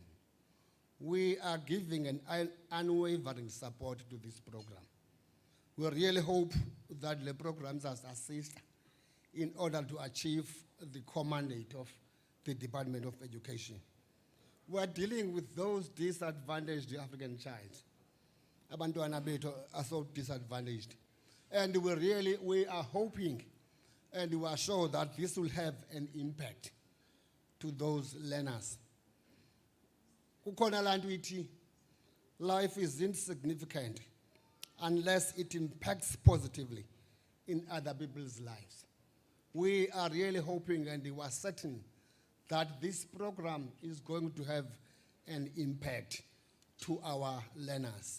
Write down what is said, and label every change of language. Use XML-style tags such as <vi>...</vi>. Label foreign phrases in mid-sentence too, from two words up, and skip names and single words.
<en>We are giving an unwavering support to this program. We really hope that the programs assist in order to achieve the core mandate of the Department of Education. We are dealing with those disadvantaged African child.</en> <nd>Abantwana bethu</nd> <en>are so disadvantaged. And we are hoping and we are sure that this will have an impact to those learners.</en> <nd>Kukhona la nto ithi,</nd> <en>life is insignificant unless it impacts positively in other people's lives. We are really hoping and we are certain that this program is going to have an impact to our learners.</en>